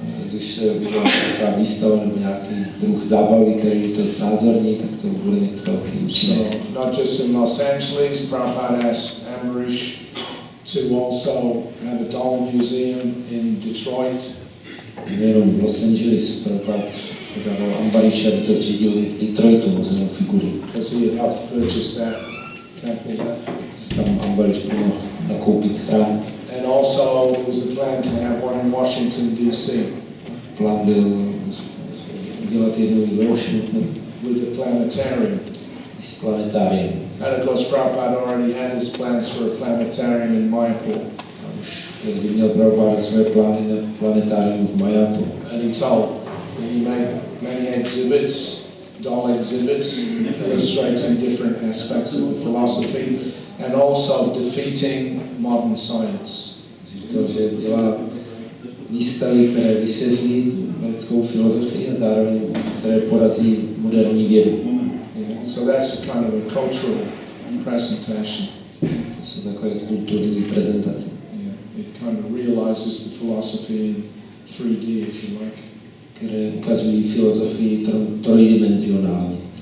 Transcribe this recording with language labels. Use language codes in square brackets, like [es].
[cs] Když se udělá taková výstava nebo nějaký druh zábavy, který to znázorní, tak to bude mít velký účinek. [en] So, not just in Los Angeles, Prabhupada asked Amrish to also have a doll museum in Detroit. [cs] Nejenom v Los Angeles, Prabhupada požádal Ambarisha, aby to zřídil i v Detroitu, muzeum figury. [en] Because he had helped purchase that temple there. [cs] Tam Ambarish pomohl nakoupit chrám. [en] And also there was a plan to have one in Washington, D.C. [cs] Plán byl udělat jednu ve Washingtonu. [en] With a planetarium. [cs] S planetáriem. [en] And of course Prabhupada already had his plans for a planetarium in Mayapur. [cs] A už tehdy měl Prabhupada své plány na planetárium v Mayapur. [en] And he told he made many exhibits, doll exhibits, illustrating different aspects of the philosophy and also defeating modern science. [cs] Říkal, že dělá výstavy, které vysvětlí vědeckou filozofii a zároveň které porazí moderní vědu. [en] Yeah, so that's a kind of a cultural presentation. [cs] To jsou takové kulturní prezentace. [en] Yeah, it kind of realizes the philosophy in 3D, if you like. [cs] Které ukazují filozofii trojdimenzionálně.